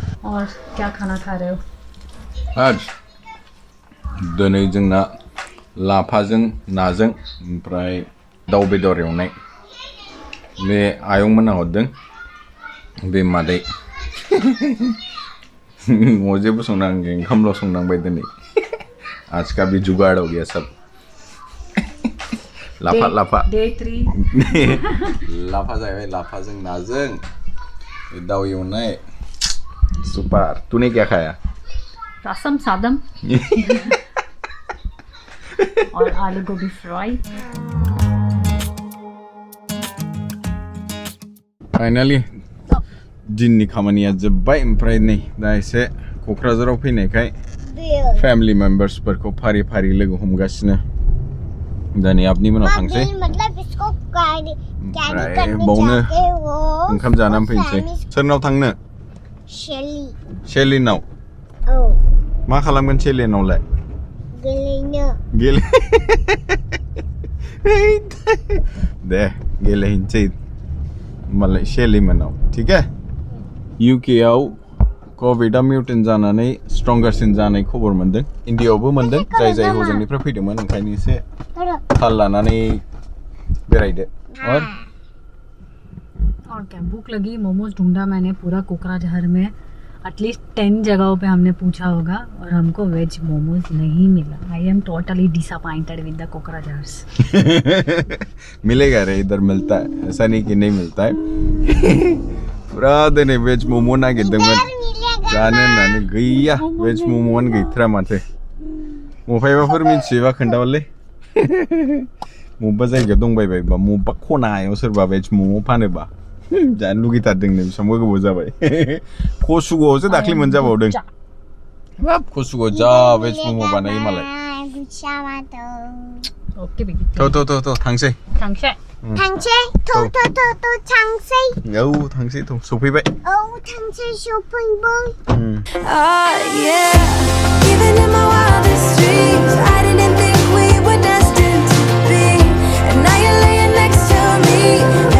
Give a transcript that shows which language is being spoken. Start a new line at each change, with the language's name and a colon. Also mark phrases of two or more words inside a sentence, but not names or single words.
Hindi: और क्या खाना खा रहे हो?
Bodo: आज दिनै जोंना लाफाजों नाजों ओमफ्राय दाउ बेदर एवनाय बे आयंमोना हरदों बे मादै न'आव जेबो संनाङाखै ओंखामल' संनांबाय दिनै
Hindi: आज का भी जुगाड़ हो गया सब
Bodo: लाफा लाफा
English: Day 3
Bodo: लाफा जाहैबाय लाफाजों नाजों दाउ एवनाय सुपर
Hindi: तूने क्या खाया रसम सादम और आलू गोभी फ्राई
Bodo: फाइनाली दिननि खामानिया जोब्बाय ओमफ्राय नै दा एसे क'क्राझाराव फैनायखाय फेमिलि मेम्बार्सफोरखौ फारि फारि लोगो हमगासिनो दा नै आबनि मोनाव थांसै
Hindi: मतलब इसको कैरी
Bodo: ओमफ्राय
Hindi: करने
Bodo: बावनो
Hindi: जाते हो
Bodo: ओंखाम जानानै फैनोसै सोरनाव थांनो शेली शेलिनाव औ मा खालामगोन शेलिनावलाय गेलेनो गेले दे गेलेहैनोसै होमबालाय शेलिमोनाव
Hindi: ठीक है
Bodo: इउकेआव कभिडआ मिउटेन्ट जानानै स्ट्रंगारसिन जानाय खबर मोनदों इन्डियायावबो मोनदों जाय जाय हजोंनिफ्राय फैदोंमोन ओंखायनो एसे थाल लानानै बेरायदो
Hindi: और क्या भूख लगी मोमोज ढूंढा मैंने पूरा कोकराझार में एटलीस्ट 10 जगहों पे हमने पूछा होगा और हमको वेज मोमोज नहीं मिला
English: I am totally disappointed with the Kokrajhar's
Hindi: मिलेगा रे इधर मिलता है ऐसा नहीं कि नहीं मिलता है पूरा दिन
Bodo: वेज मोमो नागिरदोंमोन जानो होननानै गैया वेज मोमोआनो गैथारा माथो मफायबाफोर मिथियोबा खोन्थाहरलै मबेबा जायगायाव दंबायबायबा मबेबा खनायाव सोरबा वेज मोमो फानोबा जानो लुगैथारदोंनो बेसेबांबा गोबाव जाबाय कसुगावआवसो दाख्लै मोनजाबावदों बाब कसुगाव जा वेज मोमो बानायो मालाय
English: OK Bigi
Bodo: थ' थांसै थांसै थांसै थांसै औ थांसै सफैबाय औ थांसै सफैबाय
English: yeah. Even in my wildest dreams, I didn't think we were destined to be. And now you're laying next to me.